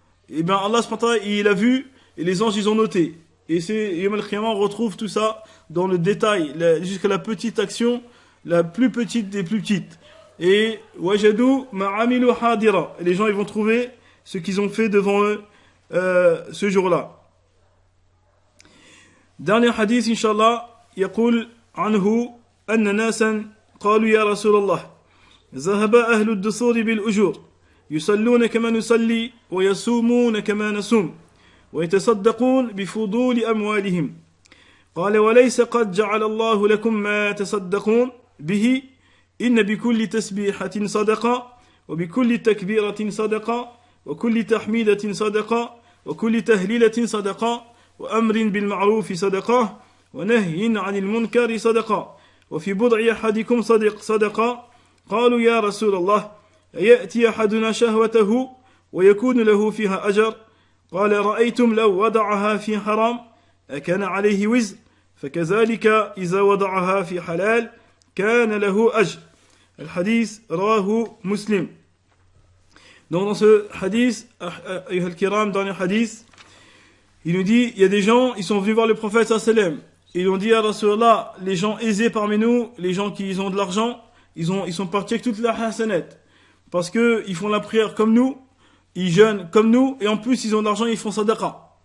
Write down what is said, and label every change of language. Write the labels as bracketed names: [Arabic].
[French] Et bien Allah subhanahu wa ta'ala, il a vu, et les anges ils ont noté. Et c'est Yawm al-Qiyamah, on retrouve tout ça dans le détail, jusqu'à la petite action, la plus petite des plus petites. Et [Arabic] wajadu ma'amilu hadira. [French] Et les gens ils vont trouver ce qu'ils ont fait devant eux ce jour-là. Dernier hadith, inshallah, [Arabic] يقول عنه أن ناسا قالوا يا رسول الله ذهب أهل الدثور بالأجور يصلون كما نصلي ويصومون كما نصوم ويتصدقون بفضول أموالهم قال وليس قد جعل الله لكم ما تصدقون به إن بكل تسبيحة صدقة وبكل تكبيرة صدقة وكل تحميدة صدقة وكل تهليلة صدقة وأمر بالمعروف صدقة ونهي عن المنكر صدقة وفي بضع أحدكم صدقة قالوا يا رسول الله أيأتي أحدنا شهوته ويكون له فيها أجر قال رأيتم لو وضعها في حرام أكان عليه وزر فكذلك إذا وضعها في حلال كان له أجر. الحديث رواه مسلم. [French] Donc dans ce hadith, ayyuha al-kiram, dernier hadith, il nous dit, il y a des gens, ils sont venus voir le prophète sallam, et ils ont dit à Rasulallah, les gens aisés parmi nous, les gens qui ont de l'argent, ils sont partis avec toute la hasanat, parce que ils font la prière comme nous, ils jeûnent comme nous, et en plus ils ont de l'argent, ils font sadaqa.